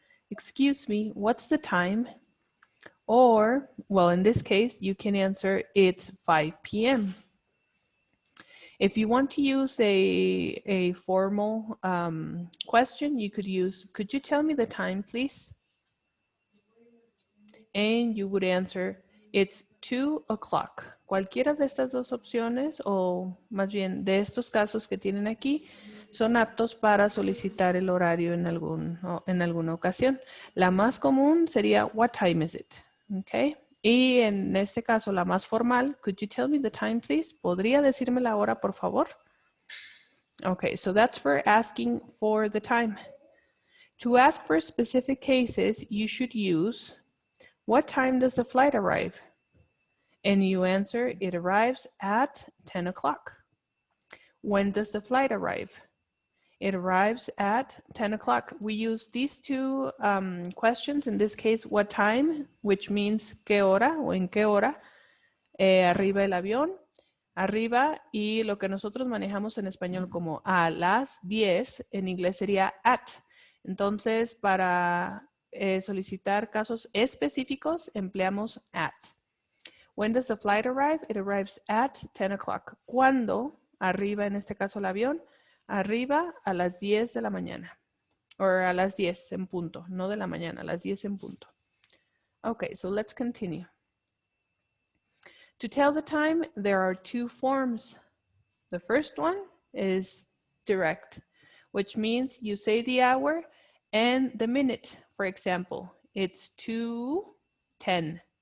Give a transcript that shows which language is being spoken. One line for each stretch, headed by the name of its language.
English: Excuse me, what's the time? Or, well, in this case, you can answer it's 5 p.m. If you want to use a formal question, you could use, could you tell me the time, please? And you would answer, it's 2 o'clock.
Spanish: Cualquiera de estas dos opciones, o más bien de estos casos que tienen aquí, son aptos para solicitar el horario en alguna ocasión. La más común sería,
English: what time is it? Okay.
Spanish: Y en este caso, la más formal,
English: could you tell me the time, please?
Spanish: ¿Podría decirme la hora, por favor?
English: Okay, so that's for asking for the time. To ask for specific cases, you should use, what time does the flight arrive? And you answer, it arrives at 10 o'clock. When does the flight arrive? It arrives at 10 o'clock. We use these two questions, in this case, what time, which means
Spanish: qué hora o en qué hora arriba el avión. Arriba, y lo que nosotros manejamos en español como a las 10, en inglés sería at. Entonces, para solicitar casos específicos, empleamos at.
English: When does the flight arrive? It arrives at 10 o'clock.
Spanish: ¿Cuándo arriba, en este caso el avión? Arriba a las 10 de la mañana. O a las 10 en punto, no de la mañana, a las 10 en punto.
English: Okay, so let's continue. To tell the time, there are two forms. The first one is direct, which means you say the hour and the minute. For example, it's 2:10.